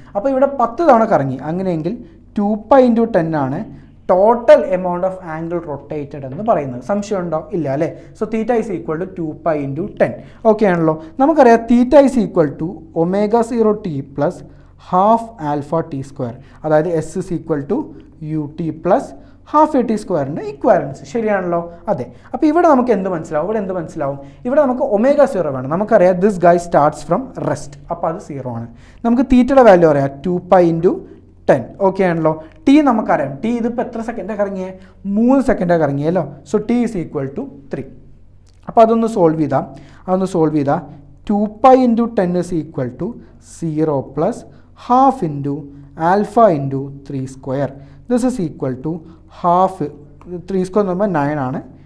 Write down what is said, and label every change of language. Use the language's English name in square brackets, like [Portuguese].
[Malayalam] അപ്പോൾ ഇവിടെ 10 തവണ കറങ്ങി. അങ്ങനെയെങ്കിൽ 2π × 10 ആണ് total amount of angle rotated എന്ന് പറയുന്നത്. സംശയം ഉണ്ടോ? ഇല്ല അല്ലേ? [English] So theta is equal to 2π × 10. [Malayalam] Okay ആണല്ലോ? നമുക്കറിയാം [English] Theta is equal to ω0t + ½ α t². അതായത് S is equal to ut + ½ at²ൻ്റെ equivalence. [Malayalam] ശരിയാണല്ലോ? അതെ. അപ്പോൾ ഇവിടെ നമുക്ക് എന്ത് മനസ്സിലാവും? ഇവിടെ നമുക്ക് ω0 വേണം. നമുക്കറിയാം [English] This guy starts from rest. [Malayalam] അപ്പോൾ അത് 0 ആണ്. നമുക്ക് തീറ്റയുടെ വാല്യൂ അറിയാം 2π × 10. ഓക്കെ ആണല്ലോ? ടി നമുക്കറിയാം. ടി ഇതിപ്പോൾ എത്ര സെക്കൻഡാണ് കറങ്ങിയത്? 3 സെക്കൻഡാണ് കറങ്ങിയല്ലോ. [English] So T is equal to 3. [Malayalam] അപ്പോൾ അതൊന്ന് സോൾവ് ചെയ്താൽ 2π × 10 [English] is equal to [Malayalam] 0 + ½ × α × 3². [English] This is equal to ½ 3² [Malayalam] എന്ന് പറയുമ്പോൾ 9 ആണ്.